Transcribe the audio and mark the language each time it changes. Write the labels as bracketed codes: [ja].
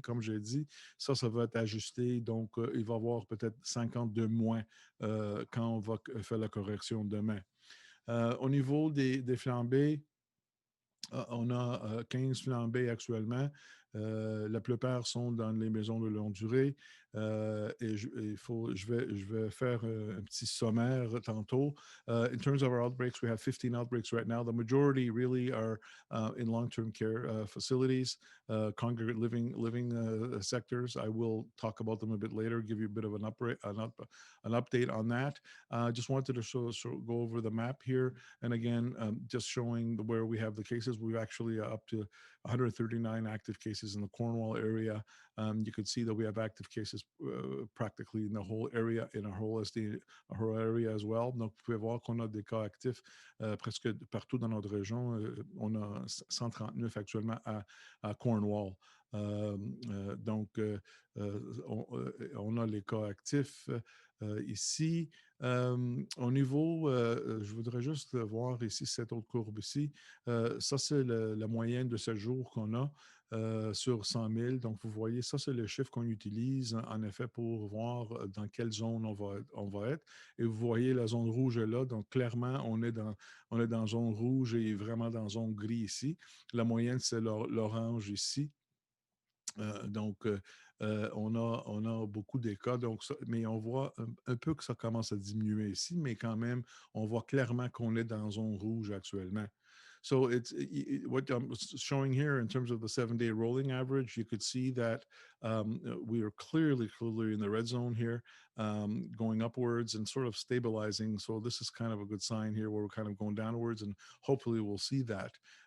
[fr] Comme j'ai dit, ça va être ajusté. Donc, il va y avoir peut-être 50 de moins quand on va faire la correction demain. Au niveau des flambées, on a 15 flambées actuellement. La plupart sont dans les maisons de longue durée. Je vais faire un petit sommaire tantôt. [en] In terms of our outbreaks, we have 15 outbreaks right now. The majority really are in long-term care facilities, congregate living sectors. I will talk about them a bit later, give you a bit of an update on that. I just wanted to go over the map here. And again, just showing where we have the cases. We're actually up to 139 active cases in the Cornwall area. You can see that we have active cases practically in the whole area, in our whole area as well. [fr] Donc, vous pouvez voir qu'on a des cas actifs presque partout dans notre région. On a 139 actuellement à Cornwall. Donc, on a les cas actifs ici. Au niveau, je voudrais juste voir ici cette autre courbe ici. Ça, c'est la moyenne de 7 jours qu'on a sur 100 000. Donc, vous voyez, ça, c'est le chiffre qu'on utilise en effet pour voir dans quelle zone on va être. Et vous voyez, la zone rouge est là. Donc, clairement, on est dans zone rouge et vraiment dans zone gris ici. La moyenne, c'est l'orange ici. Donc, on a beaucoup de cas, mais on voit un peu que ça commence à diminuer ici, mais quand même, on voit clairement qu'on est dans zone rouge actuellement. [en] So what I'm showing here in terms of the 7-day rolling average, you could see that we are clearly in the red zone here, going upwards and sort of stabilizing. So this is kind of a good sign here where we're kind of going downwards, and hopefully we'll see that.